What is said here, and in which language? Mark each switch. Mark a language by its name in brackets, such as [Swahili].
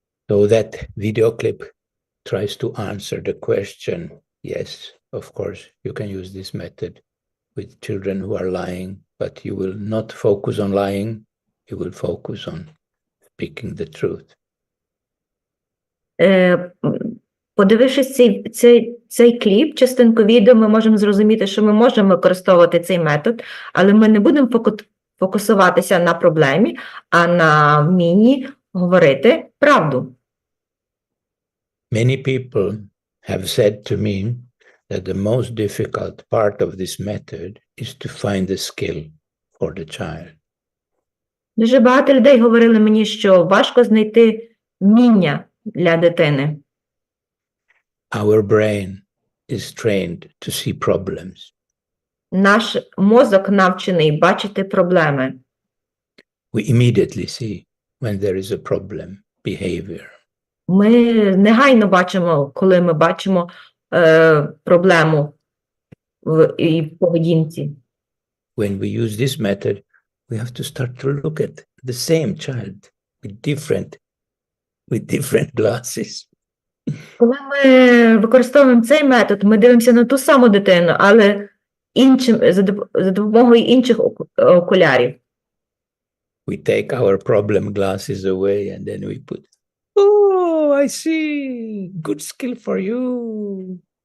[English] So that video clip tries to answer the question. Yes, of course, you can use this method with children who are lying, but you will not focus on lying. You will focus on speaking the truth. [Ukrainian] Подивившись цей кліп, частинку відео, ми можемо зрозуміти, що ми можемо використовувати цей метод, але ми не будемо фокусуватися на проблемі, а на вмінні говорити правду. [English] Many people have said to me that the most difficult part of this method is to find the skill for the child. [Ukrainian] Дуже багато людей говорили мені, що важко знайти вміння для дитини. [English] Our brain is trained to see problems. [Ukrainian] Наш мозок навчений бачити проблеми. [English] We immediately see when there is a problem, behavior. [Ukrainian] Ми негайно бачимо, коли ми бачимо проблему в поведінці. [English] When we use this method, we have to start to look at the same child with different glasses. [Ukrainian] Коли ми використовуємо цей метод, ми дивимося на ту саму дитину, але за допомогою інших окулярів. [English] We take our problem glasses away and then we put, oh, I see, good skill for you.